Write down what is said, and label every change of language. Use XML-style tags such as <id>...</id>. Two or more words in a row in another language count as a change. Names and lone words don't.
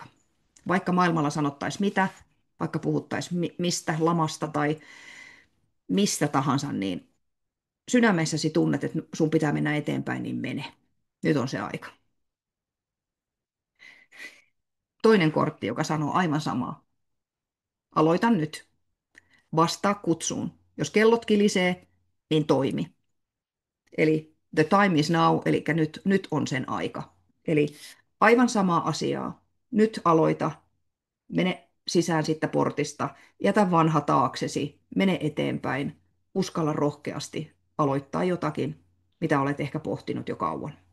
<fi>Vaikka maailmalla sanottaisiin mitä, vaikka puhuttaisiin mistä lamasta tai mistä tahansa, niin sydämessäsi tunnet, että sun pitää mennä eteenpäin, niin mene. Nyt on se aika. Toinen kortti, joka sanoo aivan samaa. Aloita nyt. Vastaa kutsuun. Jos kellot kilisee, niin toimi.</fi> <en>Eli the time is now,</en> <fi>eli nyt on sen aika. Eli aivan samaa asiaa. Nyt aloita. Mene sisään sitten portista. Jätä vanha taaksesi. Mene eteenpäin. Uskalla rohkeasti aloittaa jotakin, mitä olet ehkä pohtinut jo kauan.</fi>